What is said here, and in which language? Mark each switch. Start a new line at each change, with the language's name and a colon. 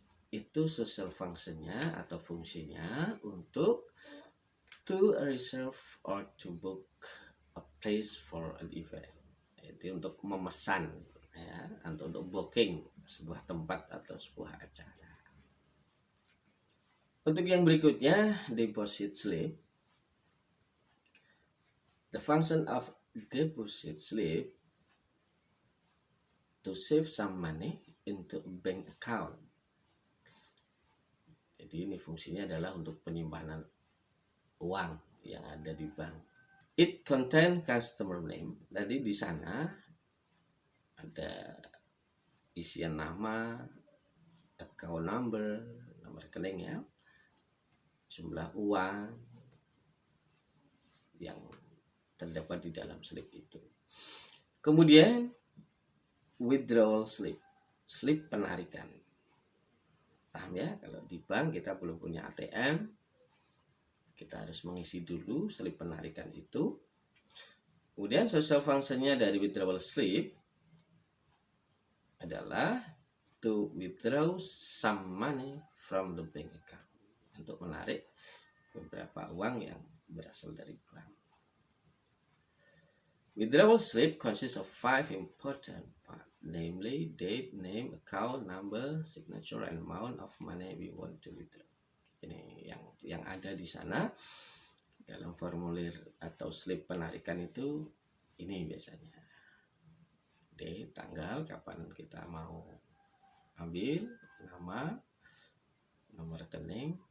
Indonesian: Itu social functionnya atau fungsinya untuk
English: to reserve or to book a place for an event.
Indonesian: Itu untuk memesan, ya, untuk booking sebuah tempat atau sebuah acara. Untuk yang berikutnya, deposit slip.
English: The function of deposit slip to save some money into a bank account.
Indonesian: Jadi ini fungsinya adalah untuk penyimpanan uang yang ada di bank.
English: It contain customer name.
Indonesian: Jadi di sana ada isian nama, account number, nomor rekening ya, jumlah uang yang terdapat di dalam slip itu. Kemudian withdrawal slip, slip penarikan. Paham ya, kalau di bank kita belum punya ATM, kita harus mengisi dulu slip penarikan itu. Kemudian social functionnya dari withdrawal slip adalah
English: to withdraw some money from the bank account,
Indonesian: untuk menarik beberapa uang yang berasal dari bank.
English: Withdrawal slip consists of 5 important parts, namely date, name, account number, signature, and amount of money we want to withdraw.
Indonesian: Ini yang ada di sana dalam formulir atau slip penarikan itu, ini biasanya date, tanggal kapan kita mau ambil, nama, nomor rekening.